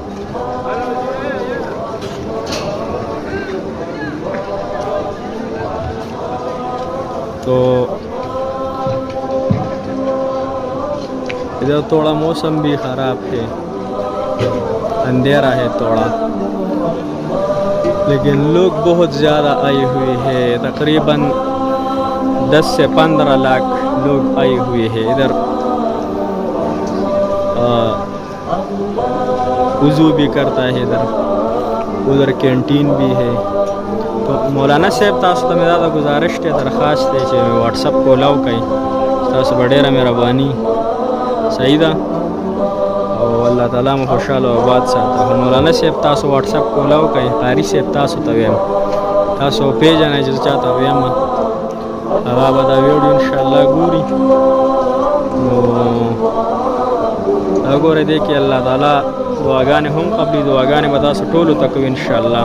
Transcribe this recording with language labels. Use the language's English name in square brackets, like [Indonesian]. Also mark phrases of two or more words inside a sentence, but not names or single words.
[Urdu] تو ادھر تھوڑا موسم بھی خراب ہے اندھیرا ہے تھوڑا لیکن لوگ بہت زیادہ آئے ہوئے ہیں تقریباً 10 سے 15 لاکھ لوگ آئے ہوئے ہیں. ادھر وضو بھی کرتا ہے ادھر کینٹین بھی ہے. [Pashto] تو مولانا صاحب تاسو ته مې دا گزارش ته درخواست دی چې واتس اپ کولاو کوي تاسو به ډېره مهرباني صحیح ده او الله تعالی مو خوشحاله او آباد ساته. مولانا صاحب تاسو واتس اپ کولاو کوي قاری صاحب تاسو ته ویم تاسو پیژنئ چې چاته ویم هغه به دا ویډیو انشاءالله ګوري نو وګورئ دی کې الله تعالی دعاګانې هم قبلي دعاګانې به تاسو ټولو ته کوي انشاءالله.